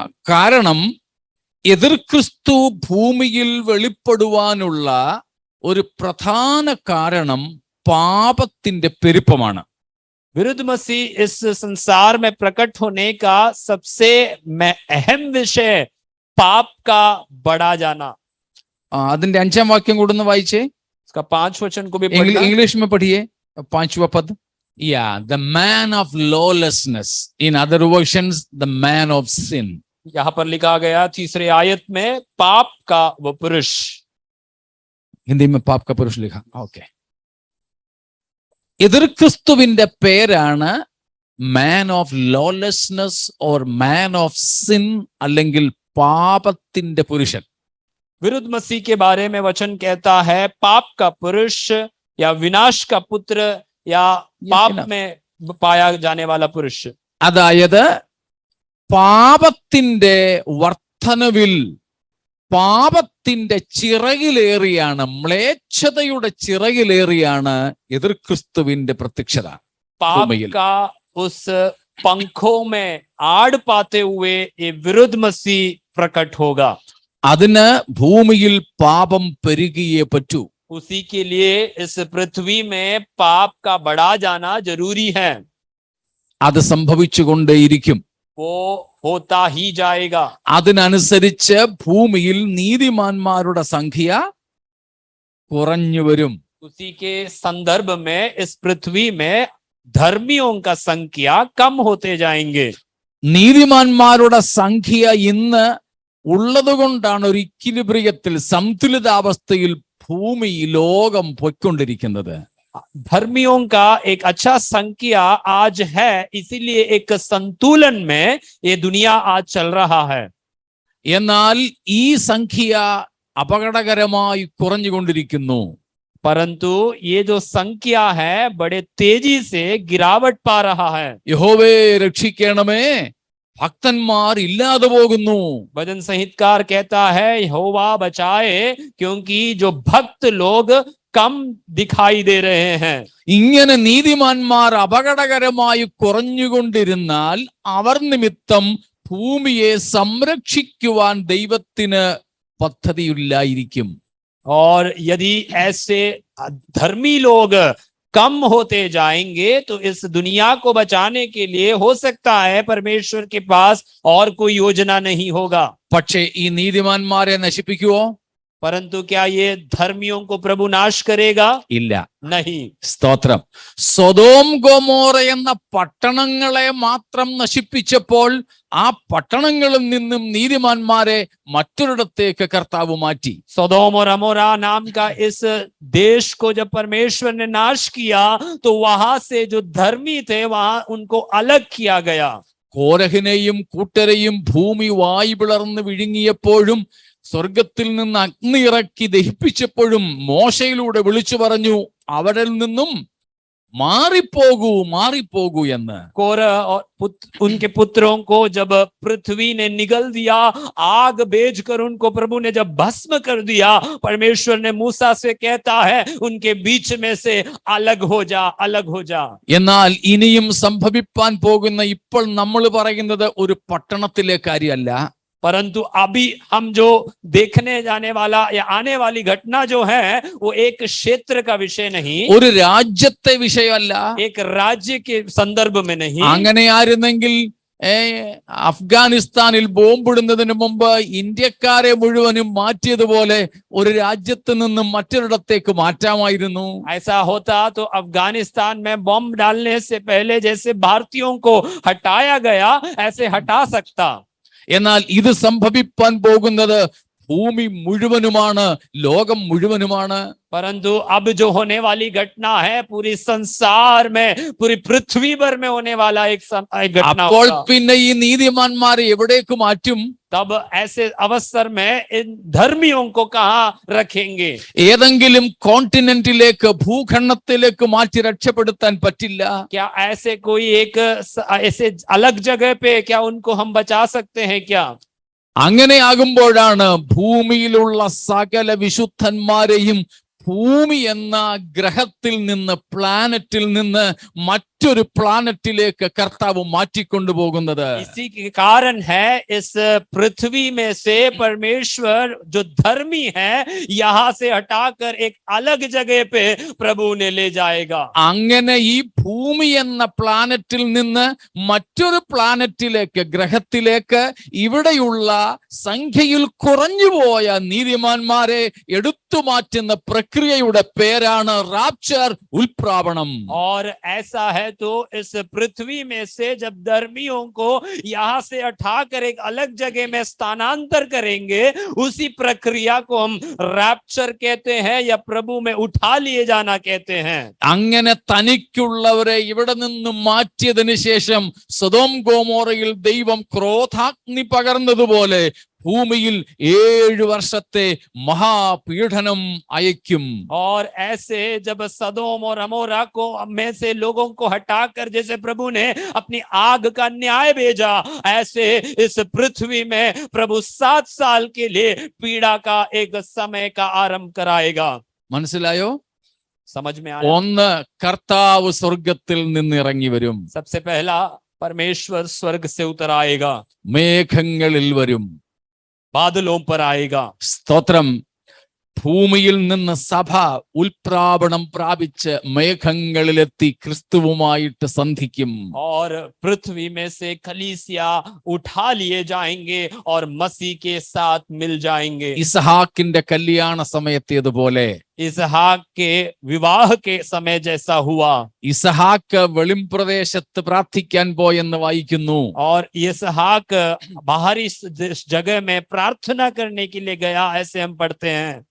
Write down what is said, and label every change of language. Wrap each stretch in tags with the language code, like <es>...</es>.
<ml>കാരണം എതിർ ക്രിസ്തു ഭൂമിയിൽ വെളിപ്പെടുവാനുള്ള ഒരു പ്രധാന കാരണം പാപത്തിന്റെ പെരുപ്പമാണ്.</ml> <hi>विरुद्ध मसीह इस संसार में प्रकट होने का सबसे अहम विषय पाप का बढ़ा जाना.</hi> <ml>അതിന്റെ 5-ാം വാക്യം കൂടെ ഒന്ന് വായിച്ചേ.</ml> <hi>इसका 5 वचन को भी पढ़ना. इंग्लिश में पढ़िए 5वां पद.</hi> <en>The man of lawlessness. In other versions, the man of sin.</en> <hi>यहाँ पर लिखा गया 3री आयत में पाप का वो पुरुष. हिंदी में पाप का पुरुष लिखा.</hi> <en>Okay.</en> <ml>എതിർ ക്രിസ്തുവിന്റെ പേരാണ്</ml> <en>man of lawlessness or man of sin,</en> <ml>അല്ലെങ്കിൽ പാപത്തിന്റെ പുരുഷൻ.</ml> <hi>विरुद्ध मसीह के बारे में वचन कहता है पाप का पुरुष या विनाश का पुत्र या पाप में पाया जाने वाला पुरुष.</hi> <ml>അതായത് പാപത്തിന്റെ വർധനവിൽ, പാപത്തിന്റെ ചിറകിലേറിയാണ്, മ്ലേച്ഛതയുടെ ചിറകിലേറിയാണ് എതിർ ക്രിസ്തുവിന്റെ പ്രത്യക്ഷത.</ml> <hi>पाप का उस पंखों में आड़ पाते हुए ये विरुद्ध मसीह प्रकट होगा.</hi> <ml>അതിന് ഭൂമിയിൽ പാപം പെരുകിയേ പറ്റൂ.</ml> <hi>उसी के लिए इस पृथ्वी में पाप का बढ़ा जाना जरूरी है.</hi> <ml>അത് സംഭവിച്ചുകൊണ്ടേയിരിക്കും.</ml> <hi>वो होता ही जाएगा.</hi> <ml>അതിനനുസരിച്ച് ഭൂമിയിൽ നീതിമാന്മാരുടെ സംഖ്യ കുറഞ്ഞു വരും.</ml> <hi>उसी के संदर्भ में इस पृथ्वी में धर्मियों का संख्या कम होते जाएंगे.</hi> <ml>നീതിമാന്മാരുടെ സംഖ്യ ഇന്ന് ഉള്ളതുകൊണ്ടാണ് ഒരു ഇക്വിലിബ്രിയത്തിൽ, സന്തുലിതാവസ്ഥയിൽ ഭൂമി, ലോകം പൊയ്ക്കൊണ്ടിരിക്കുന്നത്.</ml> <hi>धर्मियों का एक अच्छा संख्या आज है, इसीलिए एक संतुलन में ये दुनिया आज चल रहा है.</hi> <ml>എന്നാൽ ഈ സംഖ്യ അപകടകരമായി കുറഞ്ഞുകൊണ്ടിരിക്കുന്നു.</ml> <hi>परंतु ये जो संख्या है बड़े तेजी से गिरावट पा रहा है.</hi> <ml>യഹോവേ രക്ഷിക്കണമേ, ഭക്തന്മാർ ഇല്ലാതെ പോകുന്നു.</ml> <hi>भजन संहितकार कहता है यहोवा बचाए, क्योंकि जो भक्त लोग कम दिखाई दे रहे हैं.</hi> <ml>ഇങ്ങനെ നീതിമാന്മാർ അപകടകരമായി കുറഞ്ഞുകൊണ്ടിരുന്നാൽ അവർ നിമിത്തം ഭൂമിയെ സംരക്ഷിക്കുവാൻ ദൈവത്തിന് പദ്ധതിയില്ലായിരിക്കും.</ml> <hi>और यदि ऐसे धर्मी लोग कम होते जाएंगे तो इस दुनिया को बचाने के लिए हो सकता है परमेश्वर के पास और कोई योजना नहीं होगा.</hi> <ml>പക്ഷേ ഈ നീതിമാന്മാരെ നശിപ്പിക്കുവോ?</ml> <hi>परंतु क्या ये धर्मियों को प्रभु नाश करेगा?</hi> <ml>ഇല്ല.</ml> <hi>नहीं.</hi> <ml>സ്തോത്രം. സൊദോം ഗൊമോറ എന്ന പട്ടണങ്ങളെ മാത്രം നശിപ്പിച്ചപ്പോൾ ആ പട്ടണങ്ങളിൽ നിന്നും നീതിമാന്മാരെ മറ്റൊരിടത്തേക്ക് കർത്താവ് മാറ്റി. सोदोम और अमोरा नाम का इस देश को जब परमेश्वर ने नाश किया तो वहां से जो धर्मी थे वहां उनको अलग किया गया. കോരഹിനെയും കൂട്ടരെയും ഭൂമി വായു പിളർന്ന് വിഴുങ്ങിയപ്പോഴും സ്വർഗത്തിൽ നിന്ന് അഗ്നി ഇറക്കി ദഹിപ്പിച്ചപ്പോഴും മോശയിലൂടെ വിളിച്ചു പറഞ്ഞു, അവരിൽ നിന്നും മാറിപ്പോകൂ മാറിപ്പോകൂ എന്ന്.</ml> <hi>कोरह और उनके पुत्रों को जब पृथ्वी ने निगल दिया, आग भेजकर उनको प्रभु ने जब भस्म कर दिया, परमेश्वर ने मूसा से कहता है उनके बीच में से अलग हो जा, अलग हो जा.</hi> <ml>എന്നാൽ ഇനിയും സംഭവിപ്പാൻ പോകുന്ന ഇപ്പോൾ നമ്മൾ പറയുന്നത് ഒരു പട്ടണത്തിലെ കാര്യമല്ല.</ml> <hi>परंतु अभी हम जो देखने जाने वाला या आने वाली घटना जो है वो एक क्षेत्र का विषय नहीं,</hi> <ml>ഒരു രാജ്യത്തെ വിഷയമല്ല.</ml> <hi>एक राज्य के संदर्भ में नहीं.</hi> <ml>അങ്ങനെയായിരുന്നെങ്കിൽ അഫ്ഗാനിസ്ഥാനിൽ ബോംബിടുന്നതിന് മുമ്പ് ഇന്ത്യക്കാരെ മുഴുവനും മാറ്റിയതുപോലെ ഒരു രാജ്യത്ത് നിന്നും മറ്റൊരിടത്തേക്ക് മാറ്റാമായിരുന്നു.</ml> <hi>ऐसा होता तो अफगानिस्तान में बॉम्ब डालने से पहले जैसे भारतीयों को हटाया गया ऐसे हटा सकता.</hi> <ml>എന്നാൽ ഇത് സംഭവിപ്പാൻ പോകുന്നത് ഭൂമി മുഴുവനുമാണ്, ലോകം മുഴുവനുമാണ്.</ml> <hi>परंतु अब जो होने वाली घटना है पूरी संसार में, पूरी पृथ्वी भर में होने वाला एक घटना</hi> <ml>അപ്പോൾ</ml> <hi>होगा.</hi> <ml>പിന്നെ ഈ നീതിമാന്മാരെ എവിടേക്ക് മാറ്റും?</ml> <hi>तब ऐसे अवसर में इन धर्मियों को कहाँ रखेंगे?</hi> <ml>ഏതെങ്കിലും കോണ്ടിനെന്റിലേക്ക്, ഭൂഖണ്ഡത്തിലേക്ക് മാറ്റി രക്ഷപ്പെടുത്താൻ പറ്റില്ല.</ml> <hi>क्या ऐसे कोई एक ऐसे अलग जगह पे क्या उनको हम बचा सकते हैं क्या?</hi> <ml>അങ്ങനെയാകുമ്പോഴാണ് ഭൂമിയിലുള്ള സകല വിശുദ്ധന്മാരെയും ഭൂമി എന്ന ഗ്രഹത്തിൽ നിന്ന്, പ്ലാനറ്റിൽ നിന്ന് മറ്റൊരു പ്ലാനറ്റിലേക്ക് കർത്താവ് മാറ്റിക്കൊണ്ടുപോകുന്നത്.</ml> <hi>इसी के कारण है इस पृथ्वी में से परमेश्वर जो धर्मी है यहाँ से हटाकर एक अलग जगह पे प्रभु ने ले जाएगा.</hi> <ml>അങ്ങനെ ഈ ഭൂമി എന്ന പ്ലാനറ്റിൽ നിന്ന് മറ്റൊരു പ്ലാനറ്റിലേക്ക്, ഗ്രഹത്തിലേക്ക് ഇവിടെയുള്ള സംഖ്യയിൽ കുറഞ്ഞുപോയ നീതിമാന്മാരെ എടുത്തു മാറ്റുന്ന പ്രക്രിയയുടെ പേരാണ് റാപ്ചർ, ഉൽപ്രാവണം.</ml> <hi>और ऐसा है तो इस पृथ्वी में से जब धर्मियों को यहाँ से हटाकर एक अलग जगह में स्थानांतर करेंगे, उसी प्रक्रिया को हम रैप्चर कहते हैं या प्रभु में उठा लिए जाना कहते हैं.</hi> <ml>അങ്ങനെ തനിക്കുള്ളവരെ ഇവിടെ നിന്ന് മാറ്റിയതിനു ശേഷം സൊദോം ഗോമോറയിൽ ദൈവം ക്രോധാഗ്നി പകർന്നതുപോലെ ഭൂമിയിൽ 7 വർഷത്തെ മഹാപീഡനം അയക്കും.</ml> <hi>और ऐसे जब सदोम और अमोरा को में से लोगों को हटाकर जैसे प्रभु ने अपनी आग का न्याय भेजा, ऐसे इस पृथ्वी में प्रभु 7 साल के लिए पीड़ा का एक समय का आरंभ कराएगा.</hi> <ml>മനസ്സിലായോ?</ml> <hi>समझ में आया?</hi> <ml>ഒന്ന്, കർത്താവ് സ്വർഗത്തിൽ നിന്ന് ഇറങ്ങി വരും.</ml> <hi>सबसे पहला परमेश्वर स्वर्ग से उतर आएगा,</hi> <ml>മേഘങ്ങളിൽ വരും.</ml> <hi>बादलों पर आएगा.</hi> <ml>സ്തോത്രം. ഭൂമിയിൽ നിന്ന് സഭ ഉൽപ്രാവണം പ്രാപിച്ച് മേഘങ്ങളിലെത്തി ക്രിസ്തുവുമായിട്ട് സന്ധിക്കും.</ml> <hi>और पृथ्वी में से कलीसिया उठा लिए जाएंगे और मसीह के साथ मिल जाएंगे.</hi> <ml>ഇസഹാക്കിന്റെ കല്യാണ സമയത്തേതുപോലെ</ml> <hi>इसहाक के विवाह के समय जैसा हुआ.</hi> <ml>ഇസഹാക്ക് വെളിംപ്രദേശത്ത് പ്രാർത്ഥിക്കാൻ പോയെന്ന് വായിക്കുന്നു.</ml> <hi>और इसहाक बाहरी जगह में प्रार्थना करने के लिए गया, ऐसे हम पढ़ते हैं.</hi>